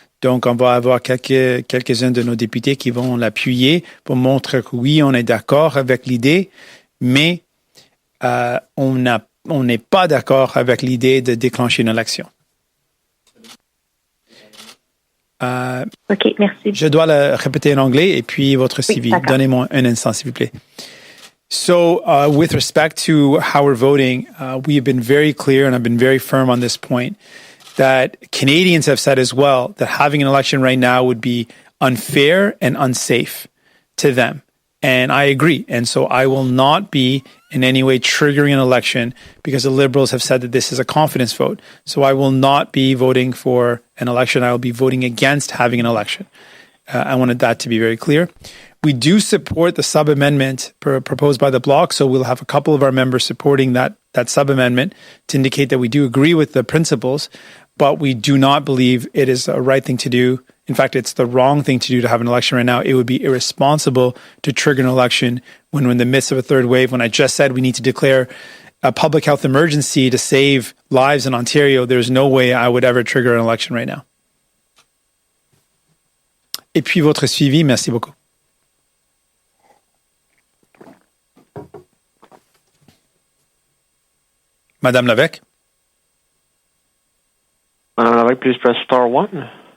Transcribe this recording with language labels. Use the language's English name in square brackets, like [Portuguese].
[French] Donc, on va avoir quelques-uns de nos députés qui vont l'appuyer pour montrer que oui, on est d'accord avec l'idée, mais on n'est pas d'accord avec l'idée de déclencher une élection. OK, merci. Je dois le répéter en anglais et puis votre CV. Oui, donnez-moi un instant, s'il vous plaît. [English] So, with respect to how we're voting, we have been very clear and I've been very firm on this point that Canadians have said as well that having an election right now would be unfair and unsafe to them. And I agree. And so I will not be in any way triggering an election because the Liberals have said that this is a confidence vote. So I will not be voting for an election. I will be voting against having an election. I wanted that to be very clear. We do support the sub-amendment proposed by the Bloc, so we'll have a couple of our members supporting that sub-amendment to indicate that we do agree with the principles, but we do not believe it is a right thing to do. In fact, it's the wrong thing to do to have an election right now. It would be irresponsible to trigger an election when we're in the midst of a third wave. When I just said we need to declare a public health emergency to save lives in Ontario, there's no way I would ever trigger an election right now. [French] Et puis votre suivi, merci beaucoup. Madame Lévesque. [English] Madame Lévesque, please press star one.